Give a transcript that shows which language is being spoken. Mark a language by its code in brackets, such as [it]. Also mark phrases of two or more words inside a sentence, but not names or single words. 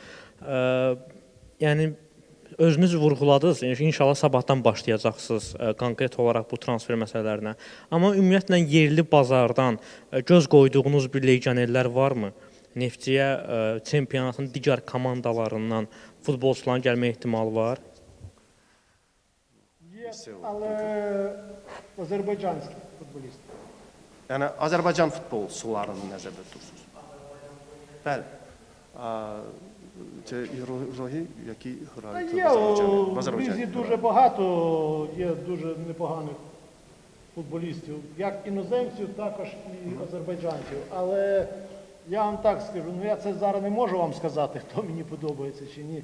[az] Yəni özünüz vurğuladınız, inşallah sabahdan başlayacaqsınız konkret olaraq bu transfer məsələlərinə. Amma ümumiyyətlə yerli bazardan göz qoyduğunuz bir legionerlər varmı? Neftçiyə çempionatın digər komandalarından futbolçuların gəlmə ehtimalı var? [uk] Але азербайджанські футболісти. [az] Yəni Azərbaycan futbolçularını nəzərdə tutursunuz. Bəli. [uk] Це ігрові, які грають в В Азербайджані. Різі дуже багато, є дуже непоганих футболістів, як іноземців, також і азербайджанців. Але я вам так скажу, ну я це зараз не можу вам сказати, хто мені подобається чи ні.